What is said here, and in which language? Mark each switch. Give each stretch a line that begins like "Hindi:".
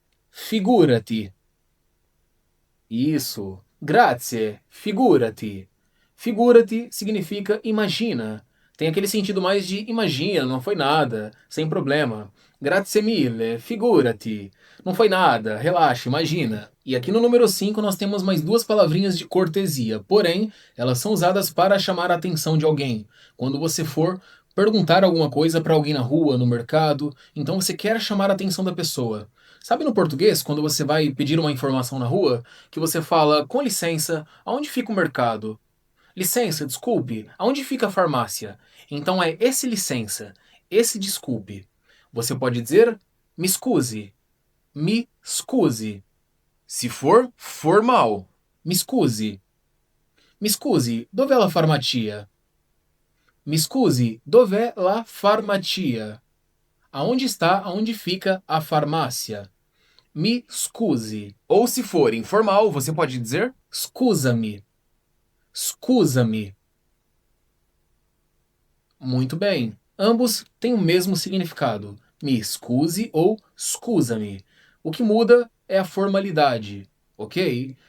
Italian: Figurati.
Portuguese: Isso.
Italian: Grazie, figurati. Figurati
Portuguese: significa imagina. Tem aquele sentido mais de imagina, não foi nada, sem problema.
Italian: Grazie mille, figurati.
Portuguese: Não foi nada, relaxa, imagina. E aqui no número 5 nós temos mais duas palavrinhas de cortesia, porém, elas são usadas para chamar a atenção de alguém. Quando você for perguntar alguma coisa para alguém na rua, no mercado, então você quer chamar a atenção da pessoa. Sabe no português, quando você vai pedir uma informação na rua, que você fala, com licença, aonde fica o mercado? Licença, desculpe, aonde fica a farmácia? Então é esse licença, esse desculpe. Você pode dizer
Italian: me scusi, me scusi.
Portuguese: Se for formal,
Italian: me scusi. Mi scusi, dov'è la farmacia? Mi scusi, dov'è la farmacia?
Portuguese: Aonde fica a farmácia?
Italian: Me scusi.
Portuguese: Ou se for informal, você pode dizer
Italian: scusami. Scusami.
Portuguese: Muito bem. Ambos têm o mesmo significado. Me excuse ou
Italian: scusami.
Portuguese: O que muda é a formalidade, ok?